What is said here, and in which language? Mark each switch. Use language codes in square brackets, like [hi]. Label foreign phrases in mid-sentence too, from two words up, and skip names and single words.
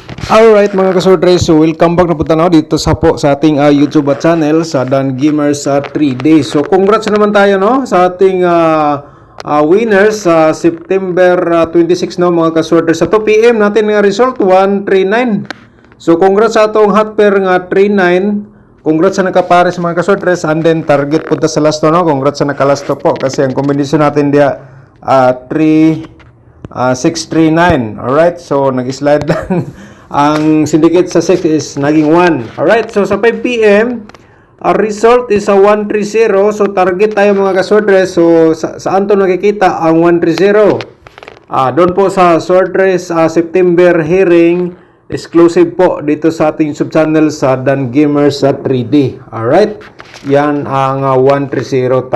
[tl] Alright mga kasordres, so [en] welcome back [tl] na po tanaw dito sa ating YouTube channel sa Dan Gamers 3D. So congrats naman tayo no sa ating winners sa September 26 no mga kasordres. Sa 2 PM natin nga result 139. [ceb] So congrats sa atong hot pair nga 39. [tl] Congrats sa nakapares mga kasordres, and then target punta sa lasto no. Congrats sa nakalasto po kasi ang combination natin dia 639. [en] Alright, so [tl] nag-slide lang. Ang syndicate sa 6 is naging 1. [en] Alright, so [tl] sa 5 PM, [en] our result is a 130. [tl] So target tayo mga kasordres. So saan to nakikita ang 130? Doon po sa Swordress [en] September hearing, [tl] exclusive po dito sa ating sub-channel sa Dan Gamers 3D. Alright, yan ang 130.